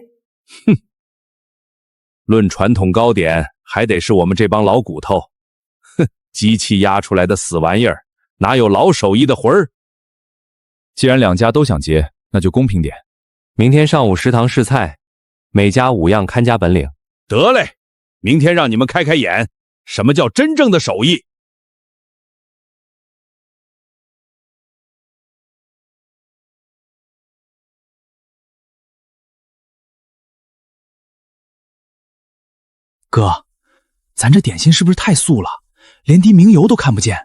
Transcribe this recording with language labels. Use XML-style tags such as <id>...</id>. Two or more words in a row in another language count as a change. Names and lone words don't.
<zh>哼，論傳統糕點，還得是我們這幫老骨頭。哼，機器壓出來的死玩意兒，哪有老手藝的魂兒？既然兩家都想接，那就公平點。明天上午食堂試菜，每家5樣看家本領。得嘞，明天讓你們開開眼，什麼叫真正的手藝？哥，咱這點心是不是太素了，連滴明油都看不見？</zh>